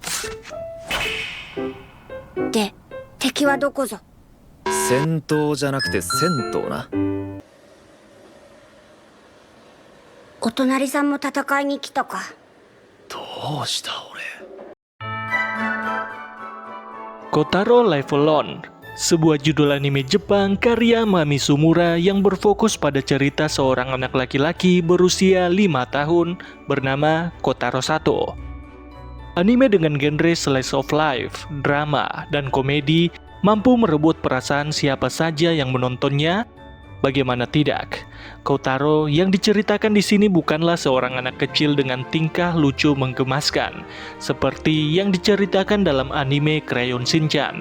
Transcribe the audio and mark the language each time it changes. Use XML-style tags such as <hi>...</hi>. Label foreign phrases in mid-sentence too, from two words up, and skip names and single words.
<ja>で、敵はどこぞ。戦闘じゃなくて銭湯な。お隣さんも戦いに来たか。どうした俺。</ja> <id>Kotaro Live Alone, sebuah judul anime Jepang karya Mami Sumura yang berfokus pada cerita seorang anak laki-laki berusia 5 tahun bernama Kotaro Sato. Anime dengan genre</id> <en>slice of life,</en> <id>drama, dan komedi mampu merebut perasaan siapa saja yang menontonnya. Bagaimana tidak, Kotaro yang diceritakan di sini bukanlah seorang anak kecil dengan tingkah lucu menggemaskan, seperti yang diceritakan dalam anime Crayon Shinchan.</id>